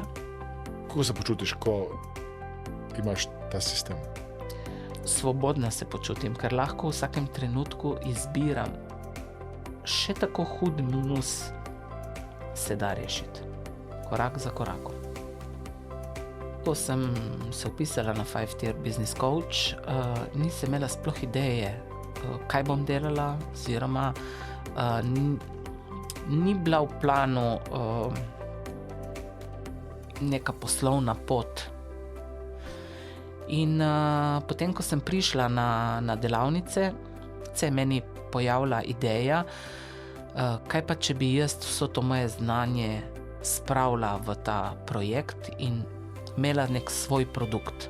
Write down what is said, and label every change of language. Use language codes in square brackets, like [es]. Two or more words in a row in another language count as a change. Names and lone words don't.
[sl] Kako se počutiš, ko imaš ta sistem? Svobodna se počutim, ker lahko v vsakem trenutku izbiram. Še tako hud minus se da rešiti, korak za korakom. Ko sem se vpisala na 5-tier [en] business coach, [sl] nisem imela sploh ideje, kaj bom delala, oziroma ni bila v planu neka poslovna pot. In potem, ko sem prišla na delavnice, se je meni pojavila ideja, kaj pa, če bi jaz vso to moje znanje spravila v ta projekt in imela nek svoj produkt.